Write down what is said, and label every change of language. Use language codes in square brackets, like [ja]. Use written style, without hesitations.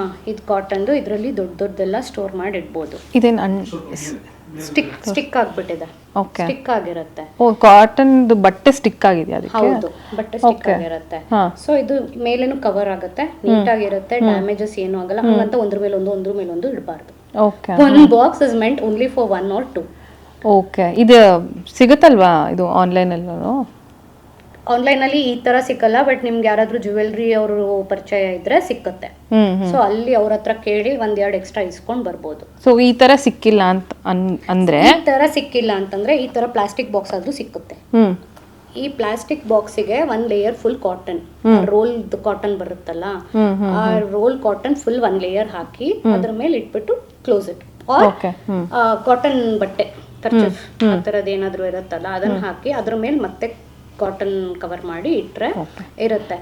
[kn] ಇದು ಕಾಟನ್ದು, ಇದರಲ್ಲಿ ದೊಡ್ಡದೆಲ್ಲ ಸ್ಟೋರ್ ಮಾಡಿ ಇಡ್ಬೋದು. ಇದೇನು ಸ್ಟಿಕ್ ಆಗ್ಬಿಟ್ಟಿದೆ, ಸ್ಟಿಕ್ ಆಗಿರುತ್ತೆ. ಕಾಟನ್ ಬಟ್ಟೆ ಸ್ಟಿಕ್ ಆಗಿದೆಯಾ? ಹೌದು, ಬಟ್ಟೆ ಸ್ಟಿಕ್ ಆಗಿರುತ್ತೆ. ಸೊ ಇದು ಮೇಲೇನು ಕವರ್ ಆಗುತ್ತೆ, ನೀಟ್ ಆಗಿರುತ್ತೆ, ಡ್ಯಾಮೇಜಸ್ ಏನು ಆಗಲ್ಲ. ಹಂಗಂತ ಒಂದ್ರ ಮೇಲೆ ಒಂದು ಇಡಬಾರ್ದು. [en] Okay. One box is meant only for 1 or 2. [kn] Okay, ಇದು ಸಿಗುತ್ತಲ್ವಾ ಇದು ಆನ್ಲೈನಲ್ಲೂ? ಆನ್ಲೈನಲ್ಲಿ ಈ ತರ ಸಿಕ್ಕಲ್ಲ, ಬಟ್ ನಿಮ್ಗೆ ಯಾರಾದ್ರೂ ಜ್ಯುವೆಲ್ರಿ ಅವರು ಪರಿಚಯ ಇದ್ರೆ ಸಿಕ್ಕತ್ತೆ. ಸೊ ಅಲ್ಲಿ ಅವ್ರ ಹತ್ರ ಕೇಳಿ 1-2 ಎಕ್ಸ್ಟ್ರಾ ಇಸ್ಕೊಂಡ್ ಬರ್ಬೋದು. ಸೊ ಈ ತರ ಸಿಕ್ಕಿಲ್ಲ ಅಂತ ಅಂದ್ರೆ ಈ ತರ ಸಿಕ್ಕಿಲ್ಲ ಅಂತಂದ್ರೆ ಈ ತರ ಪ್ಲಾಸ್ಟಿಕ್ ಬಾಕ್ಸ್ ಆದ್ರೂ ಸಿಕ್ಕುತ್ತೆ. ಈ plastic ಬಾಕ್ಸಿಗೆ 1 layer full cotton, roll cotton ಬರುತ್ತಲ್ಲ, ಆ ರೋಲ್ ಕಾಟನ್ ಫುಲ್ 1 ಲೇಯರ್ ಹಾಕಿ ಅದ್ರ ಮೇಲೆ ಇಟ್ಬಿಟ್ಟು [en] close it, [kn] ಆರ್ ಕಾಟನ್ ಬಟ್ಟೆ ಕರ್ಚೀಫ್ ಆ ಥರದ್ದು ಏನಾದ್ರು ಇರುತ್ತಲ್ಲ ಅದನ್ನ ಹಾಕಿ ಅದ್ರ ಮೇಲೆ ಮತ್ತೆ ಕಾಟನ್ ಕವರ್ ಮಾಡಿ ಇಟ್ರೆ ಇರುತ್ತೆ.